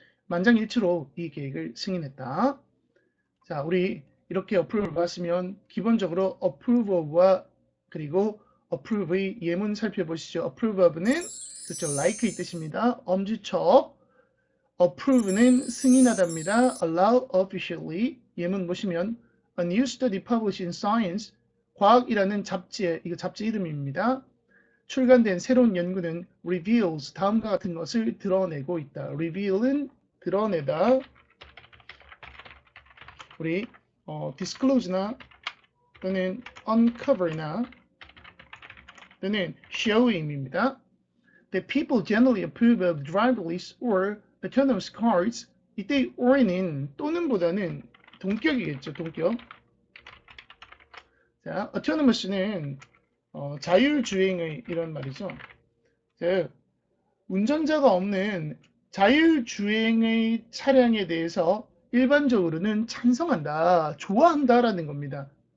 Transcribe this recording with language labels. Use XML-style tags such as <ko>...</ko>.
<ko>만장일치로 이 계획을 승인했다. 자, 우리 이렇게 approve를 봤으면 기본적으로 approve of와 그리고 approve의 예문 살펴보시죠. approve of는 그렇죠. like의 뜻입니다. 엄지척. approve는 승인하다입니다.</ko> <en>allow officially.</en> <ko>예문 보시면</ko> <en>a new study published in Science.</en> <ko>과학이라는 잡지에 이거 잡지 이름입니다. 출간된 새로운 연구는</ko> <en>reveals</en> <ko>다음과 같은 것을 드러내고 있다. reveal은 드러내다. 우리 disclose나 또는 uncover나 또는 show의 의미입니다.</ko> <en>That people generally approve of driverless or autonomous cars.</en> <ko>이때 or는 또는보다는 동격이겠죠. 동격. 자, autonomous는 자율주행의 이런 말이죠. 즉 운전자가 없는 자율주행의 차량에 대해서 일반적으로는 찬성한다, 좋아한다라는 겁니다.</ko>